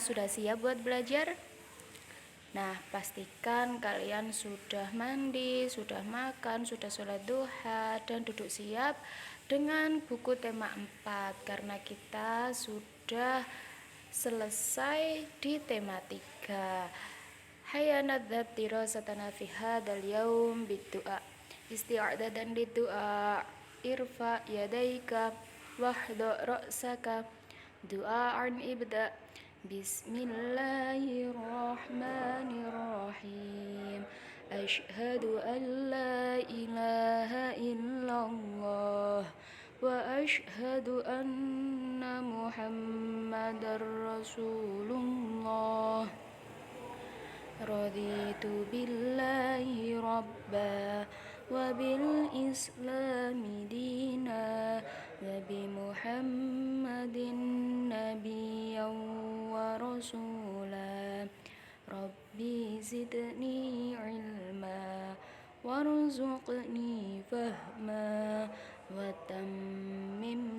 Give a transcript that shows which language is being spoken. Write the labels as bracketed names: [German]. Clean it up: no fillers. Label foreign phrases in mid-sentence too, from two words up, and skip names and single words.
[Indonesian] Sudah siap buat belajar? Nah, pastikan kalian sudah mandi, sudah makan, sudah sholat duha, dan duduk siap dengan buku tema 4 karena kita sudah selesai di tema 3. [Arabic] هيا نبدأ دراستنا في هذا اليوم بالدعاء. استعدادا للدعاء. ارفع يديك واحن رأسك. دعاء ابدأ. بسم الله الرحمن الرحيم. أشهد أن لا إله إلا الله وأشهد أن محمدا رسول الله. رضيت بالله ربا وبالإسلام دينا وبمحمد نبيا ورسولا. رب زدني علما وارزقني فهما وتمم